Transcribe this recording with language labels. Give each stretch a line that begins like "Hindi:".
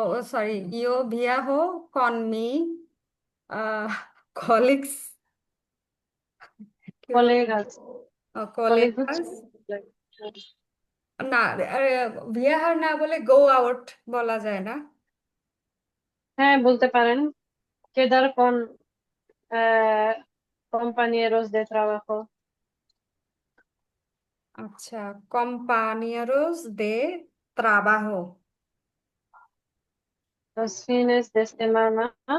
Spanish: সরি, yo viajo con mi uh, colleagues,
Bangla: কি বল,
Spanish: colegas।
Bangla: Colleague হচ্ছে
Spanish: colegas।
Bangla: না, viajar না বলে
English: go out
Bangla: বলা যায় না? হ্যাঁ, বলতে পারেন।
Spanish: quedar con compañeros de trabajo. আচ্ছা, compañeros de trabajo. Los fines de semana